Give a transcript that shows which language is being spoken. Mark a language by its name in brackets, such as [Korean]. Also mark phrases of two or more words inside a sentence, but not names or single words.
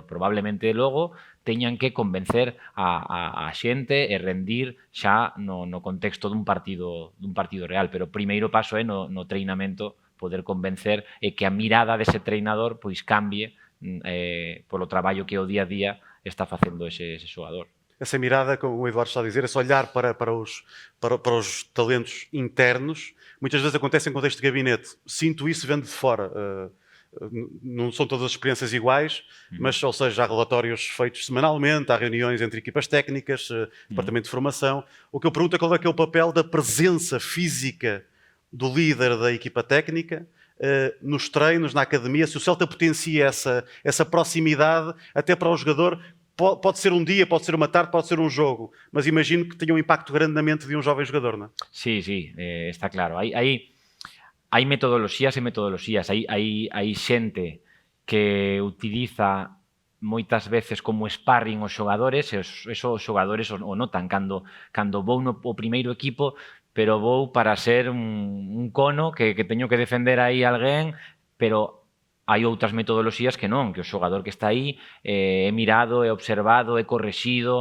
[Galician] Probablemente logo teñan que convencer a xente e rendir xa no contexto dun partido real, pero o primeiro paso é no treinamento poder convencer e que a mirada dese treinador pois cambie polo traballo que o día a día está facendo ese xogador. [Portuguese] Essa mirada, como o Eduardo está a dizer, esse olhar para os talentos internos, muitas vezes acontece em contexto de gabinete. Sinto isso vendo de fora. Não são todas as experiências iguais, mas, ou seja, há relatórios feitos semanalmente, há reuniões entre equipas técnicas, departamento de formação. O que eu pergunto é qual é que é o papel da presença física do líder da equipa técnica nos treinos, na academia, se o Celta potencia essa proximidade até para o jogador. Pode ser um dia, pode ser uma tarde, pode ser um jogo, mas imagino que tenha um impacto grande na mente de um jovem jogador, não é? [Galician] Sí, está claro. Hai metodoloxías e metodoloxías. Hai xente que utiliza moitas veces como sparring os xogadores, e os xogadores o notan cando vou no primeiro equipo, pero vou para ser un cono que teño que defender aí alguén, pero hai outras metodoloxías que non, que o xogador que está aí é mirado, é observado, é correxido.